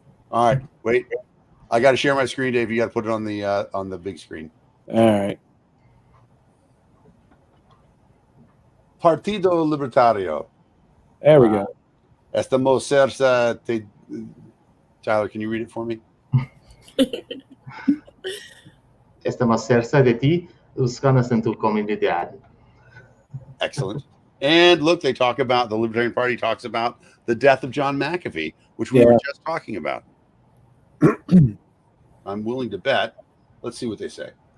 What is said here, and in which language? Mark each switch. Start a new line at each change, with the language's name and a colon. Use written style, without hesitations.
English: All right, wait. I got to share my screen, Dave. You got to put it on the big screen. All right.
Spanish: Partido Libertario.
English: There we go.
Spanish: Estamos cerca de...
English: Tyler, can you read it for me?
Spanish: Estamos cerca de ti, buscamos en tu comunidad.
English: Excellent. And look, they talk about, the Libertarian Party talks about the death of John McAfee, which we were just talking about. I'm willing to bet. Let's see what they say.